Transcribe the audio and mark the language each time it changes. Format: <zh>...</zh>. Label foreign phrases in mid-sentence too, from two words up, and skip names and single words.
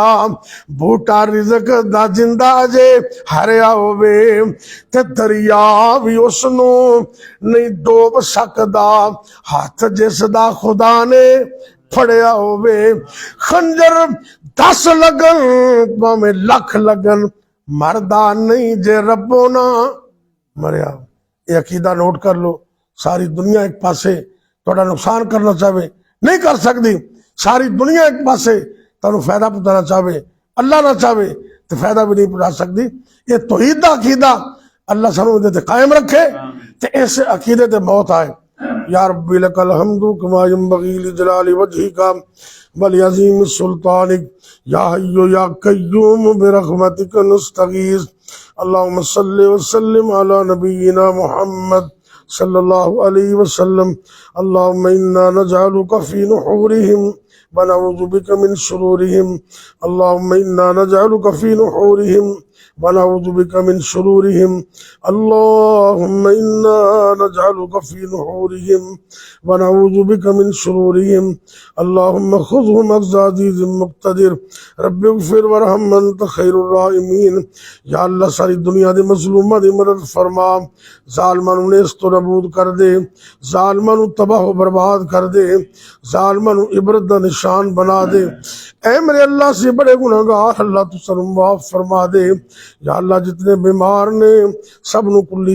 <pa>بوٹا رزق دا جندا جے ہریا ہووے، تے دریا بھی اس نوں نہیں ڈوب سکدا، ہاتھ جس دا خدا نے پھڑیا ہووے. خنجر 10 لگن بھاویں لکھ لگن، مردا نہیں جے ربو نہ مریا.</pa> <ur>یہ عقیدہ نوٹ کر لو.</ur> <pa>ساری دنیا ایک پاسے تھوڑا نقصان کرنا چاہے نہیں کر سکتی، ساری دنیا ایک پاسے تہانوں فائدہ پہنچانا چاہے، اللہ نہ چاہے تو فائدہ بھی نہیں پہنچا سکتی. یہ توحید دا عقیدہ اللہ سانوں ایہدے تے قائم رکھے، تے اس عقیدے تے موت آئے.</pa> <ar>يا ربي لك الحمد كما ينبغي لجلال وجهك والعظيم سلطانك، يا حي يا قيوم برحمتك نستغيث. اللهم صل وسلم على نبينا محمد صلى الله عليه وسلم. اللهم إنا نجعلك في نحورهم ونعوذ بك من شرورهم. اللهم إنا نجعلك في نحورهم ونعوذ بك من شرورهم اللهم إنا نجعلك في نحورهم ونعوذ بك من شرورهم اللهم خذهم أخذ عزيز مقتدر رب اغفر ورحم أنت خير الراحمين</ar> <pa>یا اللہ ساری دنیا دے مظلوماں دی مدد فرما ظالماں نوں نیست نابود کر دے ظالماں نوں تباہ برباد کر دے ظالماں نوں عبرت دا نشان بنا دے اے میرے اللہ سے بڑے گناہگار اللہ تو سانوں معاف فرما دے یا اللہ جتنے بیمار نے سب نوں کلی</pa>